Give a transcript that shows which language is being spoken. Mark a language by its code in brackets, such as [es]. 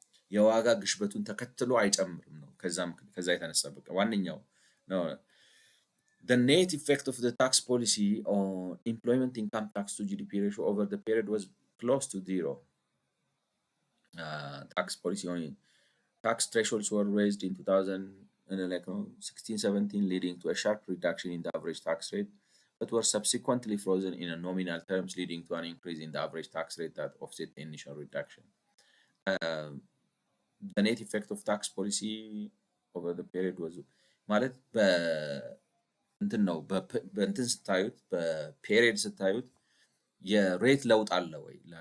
[am] የዋጋ ግሽበቱን ተከትሎ አይጨምርም ነው። ከዛ የተነሳ በቃ ዋነኛው ነው። [en] The net effect of the tax policy on employment income tax to GDP ratio over the period was close to zero. Tax policy on tax thresholds were raised in 2016-17, leading to a sharp reduction in the average tax rate, but were subsequently frozen in a nominal terms, leading to an increase in the average tax rate that offset the initial reduction. The net effect of tax policy over the period was [am] ማለት እንትን ነው። በእንትን ስታዩት በፔሪድ ስታዩት የሬት ለውጥ አለ ወይ?